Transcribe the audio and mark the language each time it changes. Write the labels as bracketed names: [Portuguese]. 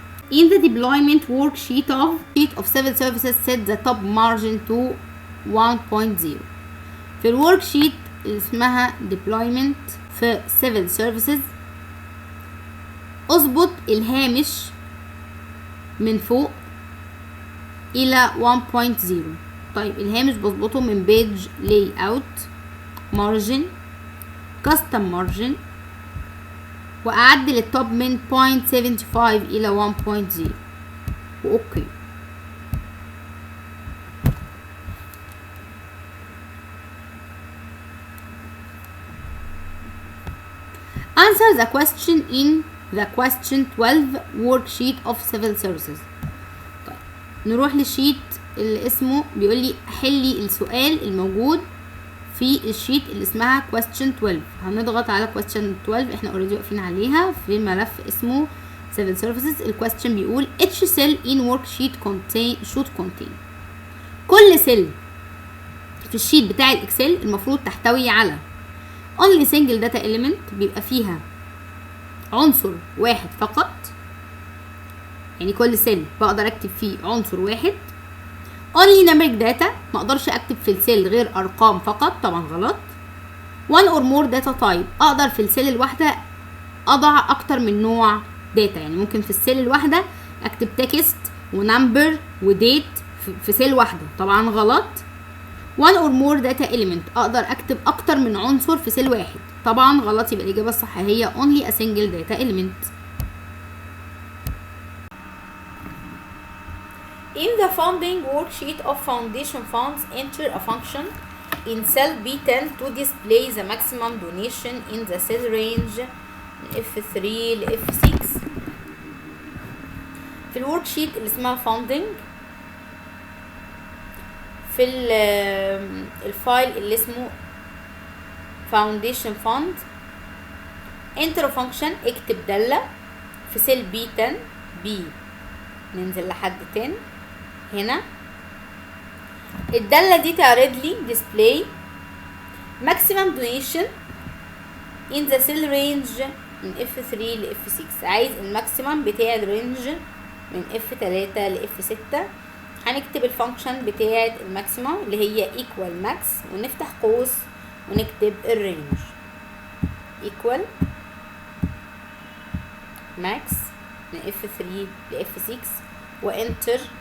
[English] In the deployment worksheet of civil services set the top margin to 1.0. [Arabic] في الوركشيت اللي اسمها deployment في civil services اظبط الهامش من فوق الى 1.0. طيب الهامش بظبطه من page layout margin custom margin واعدل التوب من 0.75 الى 1.0 واوكي. [English] Answer the question in the question 12 worksheet of civil services. [Arabic] طيب نروح للشيت اللي اسمه بيقول لي حلي السؤال الموجود في الشيت اللي اسمها question 12. هنضغط على question 12 احنا اوريدي واقفين عليها في ملف اسمه civil services. [English] الكويستشن بيقول each cell in worksheet should contain كل سيل [Arabic] في الشيت بتاع الاكسل المفروض تحتوي على only single data element، بيبقى فيها عنصر واحد فقط، يعني كل سيل بقدر اكتب فيه عنصر واحد. only numeric data، ما اقدرش اكتب في السيل غير ارقام فقط، طبعا غلط. one or more data type، اقدر في السيل الواحده اضع اكتر من نوع داتا، يعني ممكن في السيل الواحده اكتب تكست ونمبر وديت في سيل واحده، طبعا غلط. one or more data element، اقدر اكتب اكتر من عنصر في سيل واحد، طبعا غلط. يبقى الاجابه الصح هي only a single data element. [English] In the funding worksheet of foundation funds, enter a function in cell B10 to display the maximum donation in the cell range F3 ل F6. [Arabic] في الوركشيت اللي اسمها funding، في الفايل اللي اسمه foundation fund، enter a function، اكتب دالة في سيل B10، B ننزل لحد 10 هنا. [English] الدالة دي تعرض لي display maximum donation in the cell range من F3 ل F6. [Arabic] عايز الماكسيمم بتاع الرينج من F3 ل F6. هنكتب الفانكشن بتاعة الماكسيمم اللي هي equal max، ونفتح قوس ونكتب الرينج equal max من F3 ل F6 وانتر.